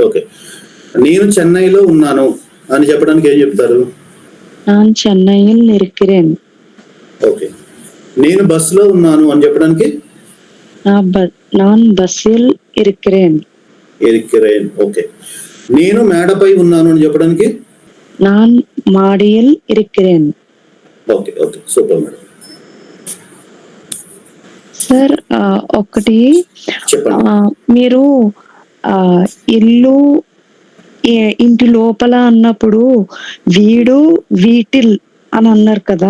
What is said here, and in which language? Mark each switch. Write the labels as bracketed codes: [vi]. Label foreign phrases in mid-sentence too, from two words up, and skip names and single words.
[te] ఓకే, నేను చెన్నైలో ఉన్నాను అని చెప్పడానికి ఏం చెప్తారు? [ta] நான் చెన్నైயில் இருக்கிறேன். [te] ఓకే, నేను బస్సులో ఉన్నాను అని చెప్పడానికి [ta] நான் బస్సిల్ இருக்கிறேன். [te] ఇరిక్కిరేన్. ఓకే, నేను మేడపై ఉన్నాను అని చెప్పడానికి [ta] நான் மாடியில் இருக்கிறேன். [te] ఓకే ఓకే, సూపర్ మేడం. సార్ ఒకటి, చెప్పండి. మీరు ఇల్లు ఇంటి లోపల అన్నప్పుడు [ta] வீடு வீட்டில் [te] అని అన్నారు కదా.